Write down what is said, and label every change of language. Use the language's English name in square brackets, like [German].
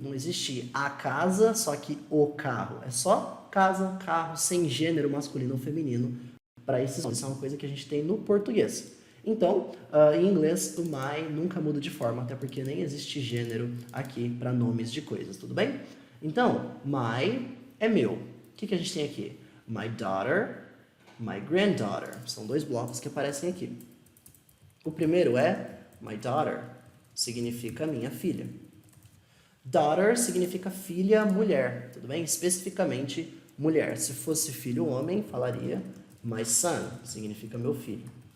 [Portuguese] Não existe a casa, só que o carro. É só casa, carro, sem gênero masculino ou feminino para esses nomes. Isso é uma coisa que a gente tem no português. Então, em inglês, o my nunca muda de forma, até porque nem existe gênero aqui para nomes de coisas, tudo bem? Então, my é meu. O que a gente tem aqui? [English] My daughter, my granddaughter. [Portuguese] São dois blocos que aparecem aqui. O primeiro é [English] my daughter, [Portuguese] significa minha filha. Daughter significa filha, mulher, tudo bem? Especificamente mulher. Se fosse filho homem, falaria [English] my son, [Portuguese] significa meu filho.